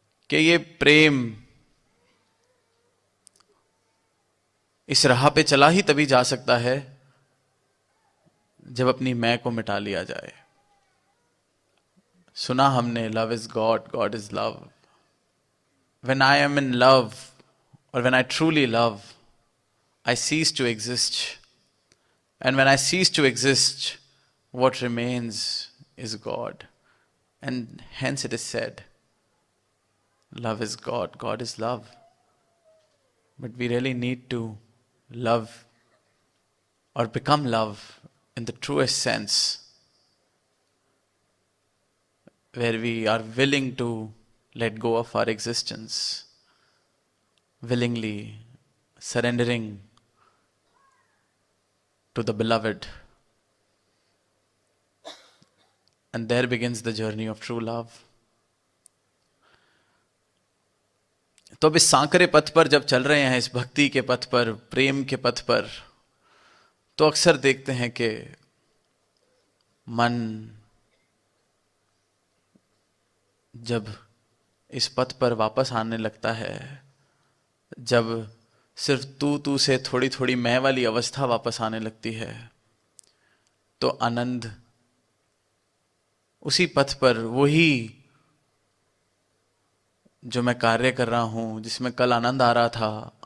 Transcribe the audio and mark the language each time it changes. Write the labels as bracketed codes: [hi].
[hi] कि ये प्रेम इस राह पे चला ही तभी जा सकता है जब अपनी मैं को मिटा लिया जाए। सुना हमने, [en] Love is God, God is love. When I am in love और when I truly love, I cease to exist. And when I cease to exist, what remains is God. And hence it is said, love is God, God is love. But we really need to love or become love in the truest sense, where we are willing to let go of our existence, willingly surrendering to the beloved. And there begins the journey of true love. [hi] तो अब इस सांकरे पथ पर जब चल रहे हैं, इस भक्ति के पथ पर, प्रेम के पथ पर, तो अक्सर देखते हैं कि मन जब इस पथ पर वापस आने लगता है, जब सिर्फ तू से थोड़ी थोड़ी मैं वाली अवस्था वापस आने लगती है, तो आनंद उसी पथ पर, वही जो मैं कार्य कर रहा हूं, जिसमें कल आनंद आ रहा था,